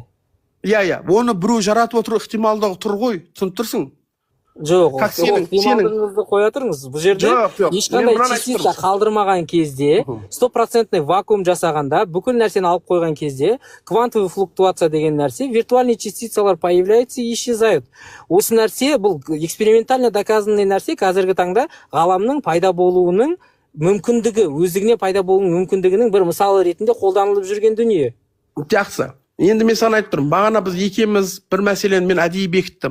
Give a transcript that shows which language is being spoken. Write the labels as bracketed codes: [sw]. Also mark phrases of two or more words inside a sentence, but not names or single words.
[kk] Оны біреу жаратып отыру ықтималдығы тұр ғой, түсініп тұрсың? Жоқ, ықтималдығыңызды қоя тұрыңыз. Бұл жерде ешқандай частица қалдырмаған кезде, 100% вакуум жасағанда, бүкіл нәрсені алып қойған кезде, [ru] квантовый флуктуация [kk] деген нәрсе, [ru] виртуальные частицалар появляются и исчезают. [kk] Осы нәрсе, бұл [ru] экспериментально доказанный [kk] нәрсе, қазіргі таңда ғаламның пайда болуының мүмкіндігі, өздігіне пайда болуының мүмкіндігінің бір мысалы ретінде қолданылып жүрген дүние. Жақсы. Енді мен саған айтып тұрмын, бағана біз екеуміз бір мәселені мен әдейі бекіттім.